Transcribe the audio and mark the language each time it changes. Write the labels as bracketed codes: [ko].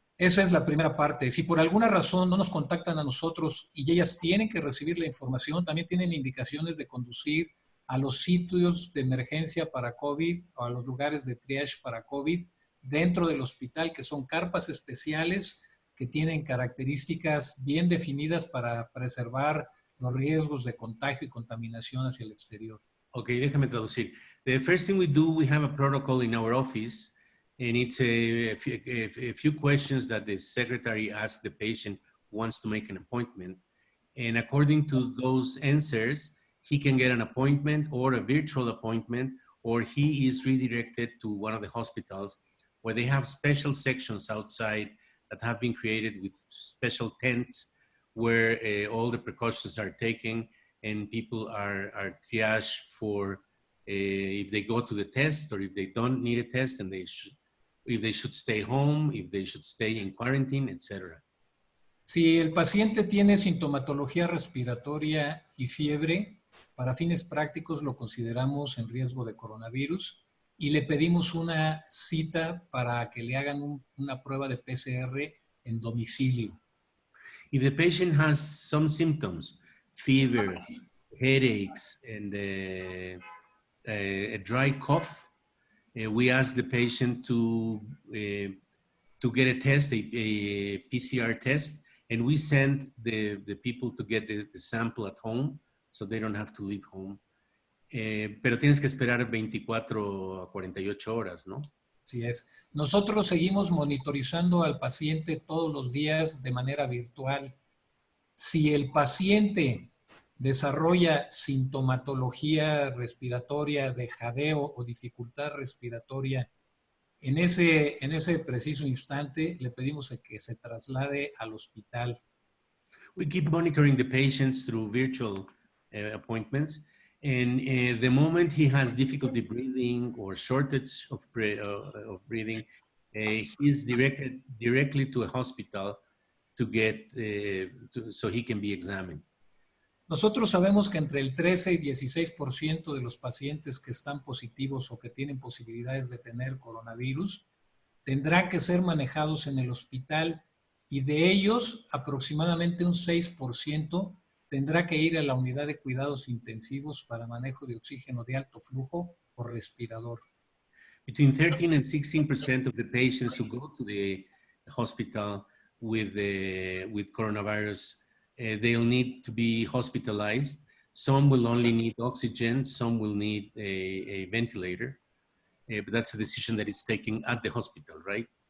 [es] Esa es la primera parte. Si por alguna razón no nos contactan a nosotros y ellas tienen que recibir la información, también tienen indicaciones de conducir a los sitios de emergencia para COVID o a los lugares de triage para COVID dentro del hospital, que son carpas especiales que tienen características bien definidas para preservar los riesgos de contagio y contaminación hacia el exterior. Okay, déjame traducir. [en] The first thing we do, we have a protocol in our office, and it's a few questions that the secretary asks the patient who wants to make an appointment. And according to those answers, he can get an appointment or a virtual appointment, or he is redirected to one of the hospitals where they have special sections outside that have been created with special tents where all the precautions are taken and people are triaged for if they go to the test or if they don't need a test, and if they should stay home, if they should stay in quarantine, etc. [es] Si el paciente tiene sintomatología respiratoria y fiebre, para fines prácticos lo consideramos en riesgo de coronavirus y le pedimos una cita para que le hagan una prueba de PCR en domicilio. [en] If the patient has some symptoms, fever, headaches, and a dry cough, we ask the patient to get a test, a PCR test, and we send the people to get the sample at home, so they don't have to leave home. [es] Pero tienes que esperar 24 a 48 horas, ¿no? Así es. Nosotros seguimos monitorizando al paciente todos los días de manera virtual. Si el paciente desarrolla sintomatología respiratoria de jadeo o dificultad respiratoria, en ese preciso instante le pedimos que se traslade al hospital. [en] We keep monitoring the patients through virtual appointments, and the moment he has difficulty breathing or shortage of breathing, he's directed directly to a hospital to get so he can be examined. [es] Nosotros sabemos que entre el 13 y 16% de los pacientes que están positivos o que tienen posibilidades de tener coronavirus tendrán que ser manejados en el hospital y de ellos aproximadamente un 6% tendrá que ir a la unidad de cuidados intensivos para manejo de oxígeno de alto flujo o respirador. [en] Between 13 and 16% of the patients who go to the hospital with coronavirus, they'll need to be hospitalized. Some will only need oxygen, some will need a ventilator, but that's a decision that is taken at the hospital, right?